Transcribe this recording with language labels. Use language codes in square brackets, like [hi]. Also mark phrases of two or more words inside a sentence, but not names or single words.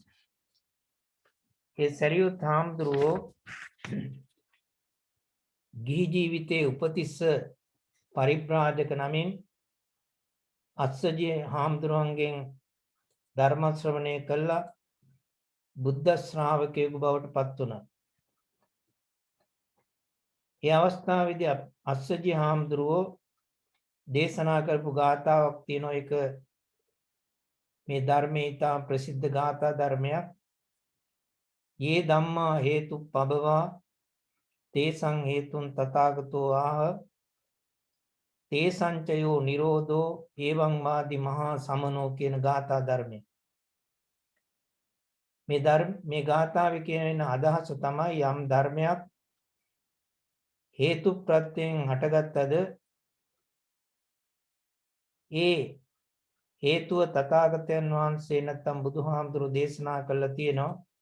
[si] ඒ සැරියුත් හාමුදුරුවෝ ගිහි ජීවිතයේ උපතිස්ස පරිබ්‍රාජක නමින් අස්සජී හාමුදුරුවන්ගෙන් ධර්ම ශ්‍රවණය කළා බුද්ධ ශ්‍රාවකයෙකු බවට පත් වුණා. ඒ අවස්ථාවේදී අස්සජී හාමුදුරුවෝ දේශනා කරපු ගාථාවක් තියෙනවා. ඒක මේ ධර්මයේ ඉතා ප්‍රසිද්ධ ගාථා ධර්මයක්. [pi] යේ ධම්මා හේතු පබවා තේසං හේතුන් තථාගතෝ ආහ තේසංචයෝ නිරෝධෝ එවං වාදි මහා සමනෝ [si] කියන ගාථා ධර්මය. මේ ගාථාවේ කියන අදහස තමයි යම් ධර්මයක් හේතු ප්‍රත්‍යයෙන් හටගත්තද ඒ හේතුව තථාගතයන් වහන්සේ නැත්නම් බුදුහාමුදුරු දේශනා කළා තියෙනවා.